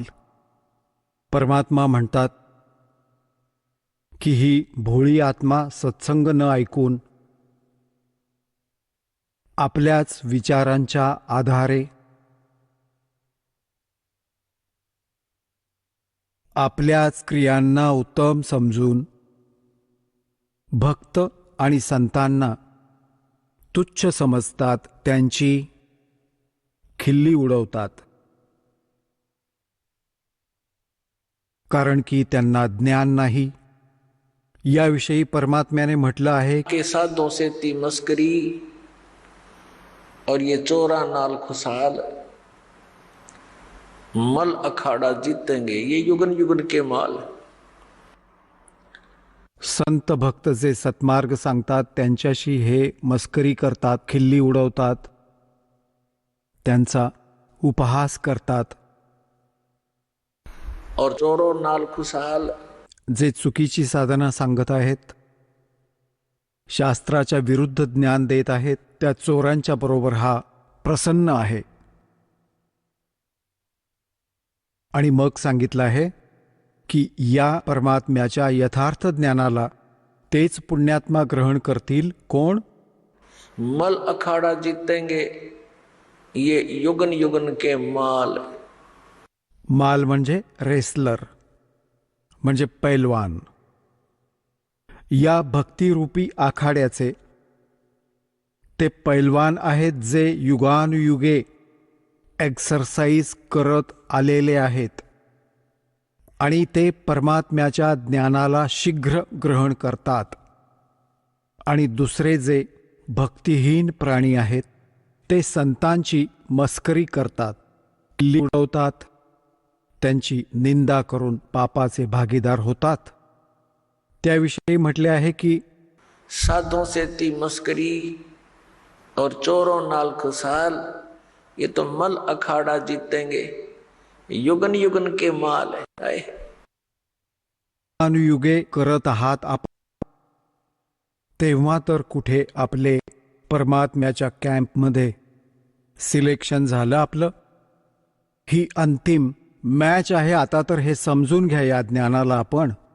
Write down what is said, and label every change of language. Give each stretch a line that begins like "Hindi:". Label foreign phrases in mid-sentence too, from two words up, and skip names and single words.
Marathi: परमात्मा म्हणतात की ही भोळी आत्मा सत्संग न ऐकून आपल्याच विचारांच्या आधारे आपल्याच क्रियांना उत्तम समजून भक्त आणि संतांना तुच्छ समजतात, त्यांची खिल्ली उडवतात. कारण की त्यांना ज्ञान नाही. याविषयी परमात्म्याने म्हटलं आहे
Hindi: के साधों से ती मस्करी और ये चोरा नाल खुशाल, मल अखाड़ा जीतेंगे, ये युगन युगन के माल।
Marathi: संत भक्त जे सत्मार्ग सांगतात त्यांच्याशी हे मस्करी करतात, खिल्ली उडवतात, त्यांचा उपहास करतात.
Hindi: और चोरो नाल खुशाल,
Marathi: जे चुकीची साधना सांगत आहेत, शास्त्राच्या विरुद्ध ज्ञान देत आहेत, त्या चोरांच्या बरोबर हा प्रसन्न आहे. आणि मग सांगितलं आहे की या परमात्म्याच्या यथार्थ ज्ञानाला तेच पुण्यात्मा ग्रहण करतील. कोण?
Hindi: मल अखाड़ा जीतेंगे, ये युगन युगन के माल।
Marathi: माल म्हणजे रेसलर, म्हणजे पैलवान. या भक्तिरूपी आखाड्याचे ते पैलवान आहेत जे युगानुयुगे एक्सरसाइज करत आलेले आहेत आणि ते परमात्म्याच्या ज्ञानाला शीघ्र ग्रहण करतात. आणि दुसरे जे भक्तिहीन प्राणी आहेत ते संतांची मस्करी करतात, खिल्ली उडवतात, त्यांची निंदा करून पापाचे भागीदार होतात. त्याविषयी म्हटले आहे की
Hindi: साधों से ती मस्करी और चोरों नाल खुशाल, ये तो मल अखाड़ा जीतेंगे, युगन युगन के माल है।
Marathi: अनुयुगे करत आहात आपण, तेव्हा तर कुठे आपले परमात्म्याच्या कॅम्पमध्ये सिलेक्शन झालं आपलं. ही अंतिम मॅच आहे. आता तर हे समजून घ्या या ज्ञानाला आपण.